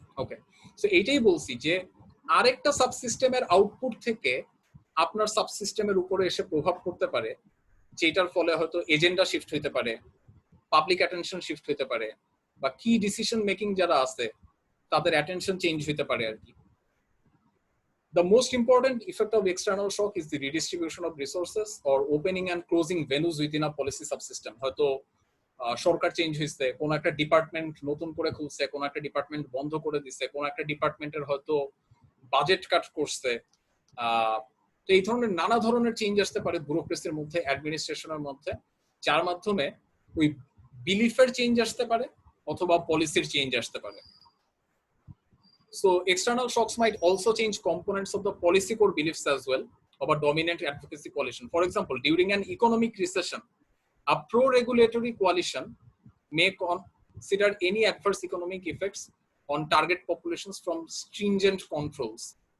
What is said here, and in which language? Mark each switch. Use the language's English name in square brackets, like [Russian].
[Bangla] ওকে, so এইটাই বলছি যে আরেকটা সাবসিস্টেমের আউটপুট থেকে আপনার সাবসিস্টেমের উপরে এসে প্রভাব পড়তে পারে, যেটার ফলে হয়তো এজেন্ডা শিফট হইতে পারে, পাবলিক অ্যাটেনশন শিফট হইতে পারে, বা কি ডিসিশন মেকিং যারা আছে তাদের অ্যাটেনশন চেঞ্জ হইতে পারে আর কি। [English] The most important effect of external shock is the redistribution of resources or opening and closing venues within a policy subsystem. [Bangla] হয়তো সরকার চেঞ্জ হয়েছে, কোন একটা ডিপার্টমেন্ট নতুন করে খুলছে, কোন একটা ডিপার্টমেন্ট বন্ধ করে দিচ্ছে, কোন একটা ডিপার্টমেন্টের হয়তো বাজেট কাট করছে। তো এই ধরনের নানা ধরনের চেঞ্জ আসতে পারে ব্যুরোক্রেসির মধ্যে, অ্যাডমিনিস্ট্রেশনের মধ্যে, যার মাধ্যমে ওই বিলিফের চেঞ্জ আসতে পারে অথবা পলিসির চেঞ্জ আসতে পারে। [English] So external shocks might also change components of the policy core beliefs as well of a dominant advocacy coalition. For example, during an economic recession, a pro-regulatory coalition may consider any adverse economic effects on target populations from stringent controls.